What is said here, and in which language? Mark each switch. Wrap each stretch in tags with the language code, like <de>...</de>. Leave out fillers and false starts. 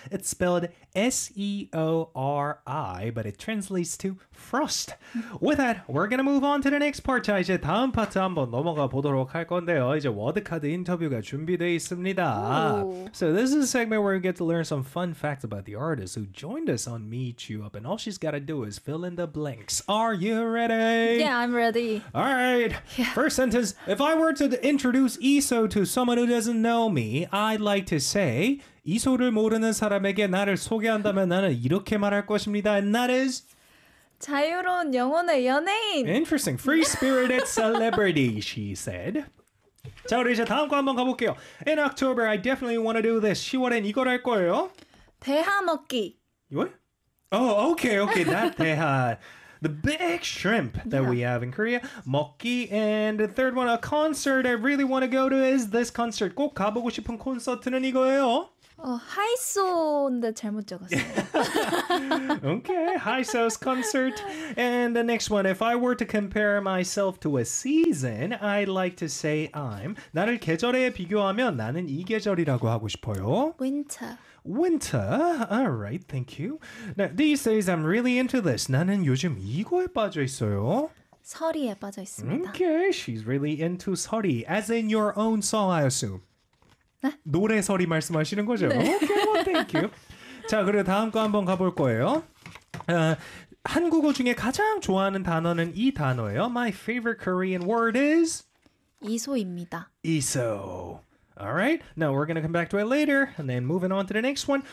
<en>It's spelled S-E-O-R-I, but it translates to frost. With that, we're gonna move on to the next part.</en> <ko>자, 이제 다음 파트 한번 넘어가 보도록 할 건데요. 이제 워드카드 인터뷰가 준비되어 있습니다. Ooh.</ko> <en>So this is a segment where we get to learn some fun facts about the artist who joined us on Meet You Up, and all she's gotta do is fill in the blanks. Are you ready? Yeah, I'm ready. Alright, yeah. First sentence. If I were to introduce ESO to someone who doesn't know me, I'd like to say,</en> <ko>이소를 모르는 사람에게 나를 소개한다면 나는 이렇게 말할 것입니다.</ko> <en>And that is?</en> <ko>자유로운 영혼의 연예인.</ko> <en>Interesting. Free-spirited celebrity, she said.</en> <ko>자, 우리 이제 다음 거 한번 가볼게요.</ko> <en>In October, I definitely want to do this.</en> <ko>10월엔 이걸 할 거예요. 대하 먹기.</ko> <en>What? Oh, okay, okay. That 대하. The big shrimp that yeah. we have in Korea,</en> <ko>먹기.</ko> <en>And the third one, a concert I really want to go to is this concert.</en> <ko>꼭 가보고 싶은 콘서트는 이거예요. 하이소인데 잘못 적었어요.</ko> <en>Okay, Haiso's concert. And the next one, if I were to compare myself to a season, I'd like to say I'm.</en> <ko>나를 계절에 비교하면 나는 이 계절이라고 하고 싶어요.</ko> <en>Winter. Winter. All right, thank you. Now, these days, I'm really into this.</en> <ko>나는 요즘 이거에 빠져 있어요. 서리에 빠져 있습니다.</ko> <en>Okay, she's really into 서리. As in your own song, I assume.</en> <ko>노래 서리 말씀하시는 거죠? 네.</ko> <en>Okay, well, thank you.</en> <ko>자, 그리고 다음 거 한번 가볼 거예요. 한국어 중에 가장 좋아하는 단어는 이 단어예요.</ko> <en>My favorite Korean word is?</en> <ko>이소입니다. 이소.</ko> <en>Alright, now we're gonna come back to it later. And then moving on to the next one.</en>